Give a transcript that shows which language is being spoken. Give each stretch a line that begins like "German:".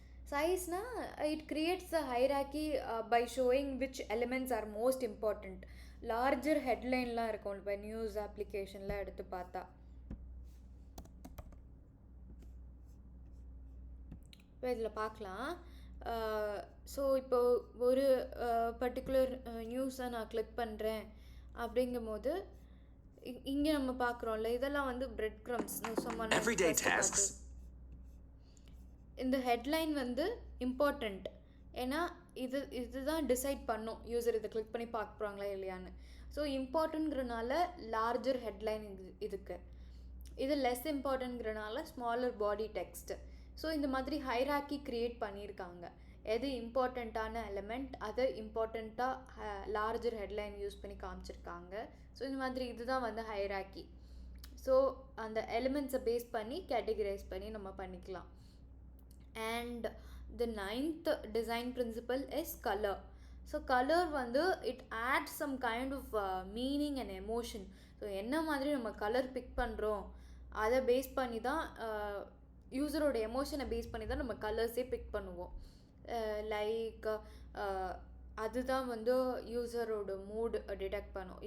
English: Size-na, it creates a hierarchy by showing which elements are most important. Larger headline-
Tamil: லாம் இருக்கும் இப்போ news அப்ளிகேஷன்லாம் எடுத்து பார்த்தா. இப்போ இதில் பார்க்கலாம். ஸோ இப்போ ஒரு பர்டிகுலர் நியூஸை நான் கிளிக் பண்ணுறேன் அப்படிங்கும்போது இங்கே நம்ம பார்க்குறோம்ல, இதெல்லாம் வந்து பிரெட் க்ரம்ஸ்.
English: Everyday tasks.
Tamil: இந்த ஹெட்லைன் வந்து இம்பார்ட்டண்ட். ஏன்னா இதுதான் டிசைட் பண்ணும் யூசர் இதை கிளிக் பண்ணி பார்க்க போகிறாங்களா இல்லையான்னு. ஸோ இம்பார்ட்டன்ட்ங்கிறனால லார்ஜர் ஹெட்லைன் இதுக்கு. இது லெஸ் இம்பார்ட்டன்ட்ங்கிறனால ஸ்மாலர் பாடி டெக்ஸ்ட்டு. ஸோ இந்த மாதிரி ஹைராக்கி க்ரியேட் பண்ணியிருக்காங்க. எது இம்பார்ட்டண்ட்டான எலிமெண்ட் அதை இம்பார்ட்டண்ட்டாக லார்ஜர் ஹெட்லைன் யூஸ் பண்ணி காமிச்சிருக்காங்க. ஸோ இந்த மாதிரி இதுதான் வந்து ஹைராக்கி. ஸோ அந்த எலிமெண்ட்ஸை பேஸ் பண்ணி கேட்டகரைஸ் பண்ணி நம்ம பண்ணிக்கலாம்.
English: And the 9th design principle is color. So color வந்து it adds some kind of meaning and emotion.
Tamil: So என்ன மாதிரி நம்ம கலர் பிக் பண்ணுறோம் அதை பேஸ் பண்ணி தான் யூஸரோட எமோஷனை பேஸ் பண்ணி தான் நம்ம கலர்ஸே பிக் பண்ணுவோம். லைக் அதுதான் வந்து யூஸரோட மூட் டிடெக்ட் பண்ணும்.